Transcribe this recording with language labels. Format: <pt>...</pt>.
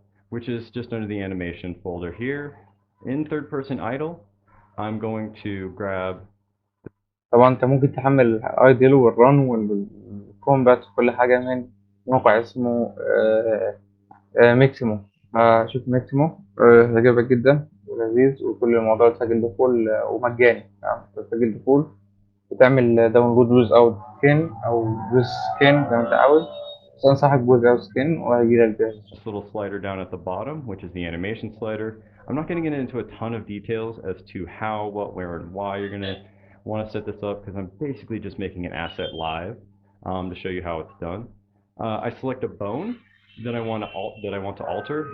<en>which is just under the animation folder here. In third-person idle, I'm going to grab.</en> <ar>طبعا انت ممكن تحمل idle والrun والcombat وكل حاجة من موقع اسمه ميكسيمو. شوف ميكسيمو هيعجبك جدا ولذيذ، وكل الموضوع تسجل دخول ومجاني يعني تسجل دخول وتعمل داونلود ويز اوت سكين او ويز سكين زي ما انت عاوز، بس انصحك بويز اوت سكين وهيجيلك جاهز.</ar> <en>This little slider down at the bottom, which is the animation slider. I'm not going to get into a ton of details as to how, what, where, and why you're going to want to set this up, because I'm basically just making an asset live to show you how it's done. I select a bone that I want to alter.</en>